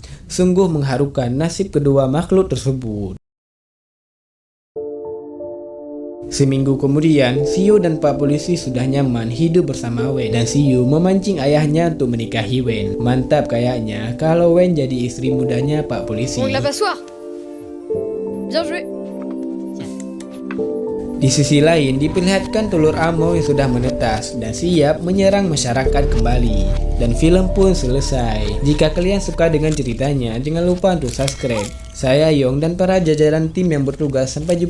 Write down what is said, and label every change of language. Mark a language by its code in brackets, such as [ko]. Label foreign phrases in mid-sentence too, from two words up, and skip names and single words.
[id] Sungguh mengharukan nasib kedua makhluk tersebut. Seminggu kemudian, Sio dan Pak Polisi sudah nyaman hidup bersama Wen, dan Sio memancing ayahnya untuk menikahi Wen. Mantap kayaknya kalau Wen jadi istri mudanya Pak Polisi. [fr] on de la passoire. Bien joué. [id] Di sisi lain, diperlihatkan telur Amo yang sudah menetas dan siap menyerang masyarakat kembali. Dan film pun selesai. Jika kalian suka dengan ceritanya, jangan lupa untuk subscribe. Saya Yong dan para jajaran tim yang bertugas.